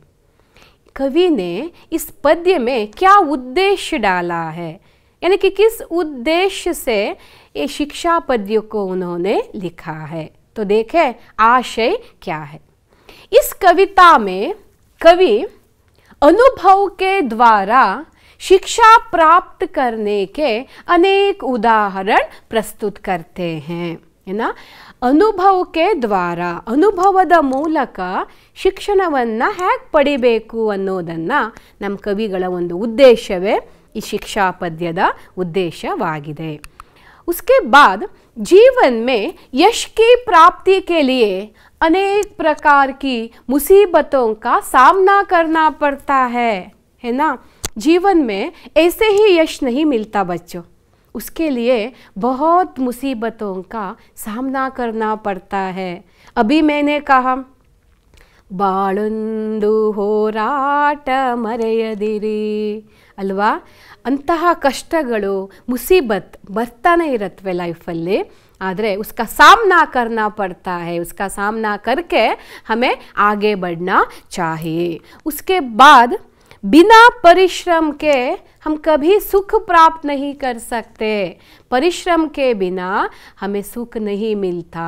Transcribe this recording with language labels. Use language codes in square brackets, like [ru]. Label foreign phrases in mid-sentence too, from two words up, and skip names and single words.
[hi] कवि ने इस पद्य में क्या उद्देश्य डाला है, यानी कि किस उद्देश्य से ये शिक्षा पद्य को उन्होंने लिखा है? तो देखें आशय क्या है। इस कविता में कवि अनुभव के द्वारा शिक्षा प्राप्त करने के अनेक उदाहरण प्रस्तुत करते हैं, है ना? अनुभव के द्वारा, [kn] ಅನುಭವದ ಮೂಲಕ ಶಿಕ್ಷಣವನ್ನು ಹೇಗೆ ಪಡಿಬೇಕು ಅನ್ನೋದನ್ನು ನಮ್ಮ ಕವಿಗಳ ಒಂದು ಉದ್ದೇಶವೇ ಈ ಶಿಕ್ಷಾ ಪದ್ಯದ ಉದ್ದೇಶವಾಗಿದೆ। [hi] उसके बाद जीवन में यश की प्राप्ति के लिए अनेक प्रकार की मुसीबतों का सामना करना पड़ता है ना? जीवन में ऐसे ही यश नहीं मिलता बच्चों, उसके लिए बहुत मुसीबतों का सामना करना पड़ता है। अभी मैंने कहा [kn] ಬಾಳೊಂದು ಹೋರಾಟ ಮರೆಯದಿರಿ ಅಲ್ವಾ? ಅಂತಹ ಕಷ್ಟಗಳು ಮುಸೀಬತ್ ಬರ್ತಾನೆ ಇರುತ್ತವೆ ಲೈಫಲ್ಲಿ, ಆದರೆ [hi] उसका सामना करना पड़ता है, उसका सामना करके हमें आगे बढ़ना चाहिए। उसके बाद बिना परिश्रम के हम कभी सुख प्राप्त नहीं कर सकते। परिश्रम के बिना हमें सुख नहीं मिलता।